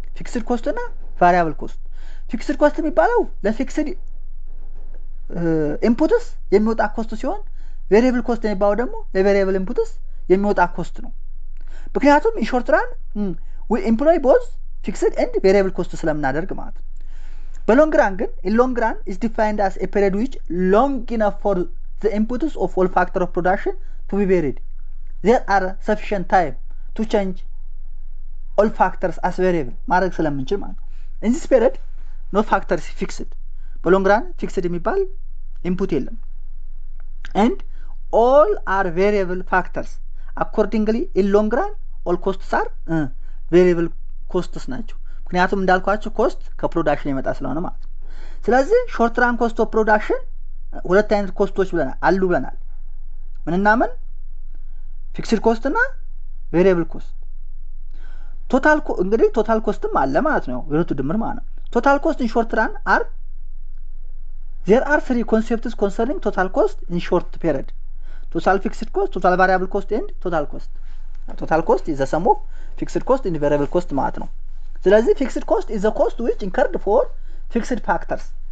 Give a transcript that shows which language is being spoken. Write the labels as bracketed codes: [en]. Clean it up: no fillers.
[am] ፊክስድ ኮስት እና ቫሪያብል ኮስት። ፊክስድ ኮስት የሚባለው ለፊክስድ ኢንፑትስ የሚወጣ ኮስት ሲሆን ቬሪየብል ኮስት የሚባለው ደግሞ ለቬሪየብል ኢንፑትስ የሚወጣ ኮስት ነው። ምክንያቱም ኢን ሾርት ራን [en] we employ both fixed and variable cost [am] ስለምናደርግ ማለት ነው። በሎንግ ራን ግን [en] in long run is defined as a period which long enough for the inputs of all factor of production to be varied. There are sufficient time to change all factors as variable [am] ማድረግ ስለምንችል ማለት ነው። [en] in this period no factor is fixed. [am] በሎንግ ራን ፊክስድ የሚባል ኢንፑት የለም [en] and all are variable factors. accordingly in long run all costs are variable costs [am] ናቸው። ምክንያቱም እንዳልኳችሁ ኮስት ከፕሮዳክሽን የመጣ ስለሆነ ማለት ነው። ስለዚህ ሾርት ራን ኮስት ኦፍ ፕሮዳክሽን ሁለት አይነት ኮስቶች ብለናል። ምንና ምን? ፊክስድ ኮስት እና ቬሪየብል ኮስት። ቶታል ኮስትም አለ ማለት ነው፣ የሁለቱ ድምር ማለት ነው። ቶታል ኮስት ኢን ሾርት ራን አር [en] There are three concepts concerning total cost in short period. Total fixed cost, total variable cost and total cost. Total cost is the sum of fixed cost and variable cost [am] ማለት ነው። [en] ስለዚህ fixed cost is the cost which incurred for fixed factors.